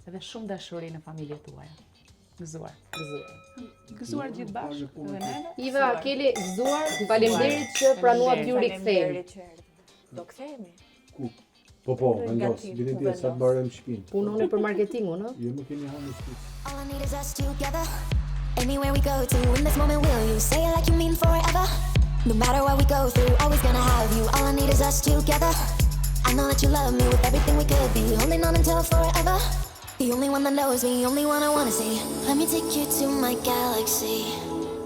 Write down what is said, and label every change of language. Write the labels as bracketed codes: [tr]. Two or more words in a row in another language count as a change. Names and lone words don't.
[sq] Edhe shumë dashuri në familjet tuaja. Gëzuar. Gëzuar Gjithë bashkë edhe neve. Iva, Keli, gëzuar. Faleminderit që pranuat ju rikthehemi. Do kthehemi. Po, vendos, vitin tjetër sa të mbarojmë shtëpinë. Punoni për marketingun, ëh? Jo më keni hanë shtëpi. [en] All I need is us together. Anywhere we go to, in this moment will you say it like you mean forever? No matter what we go through, always gonna have you. All I need is us together. I know that you love me with everything we could be, holding on until forever. The only one that knows me, only one I wanna see. Let me take you to my galaxy.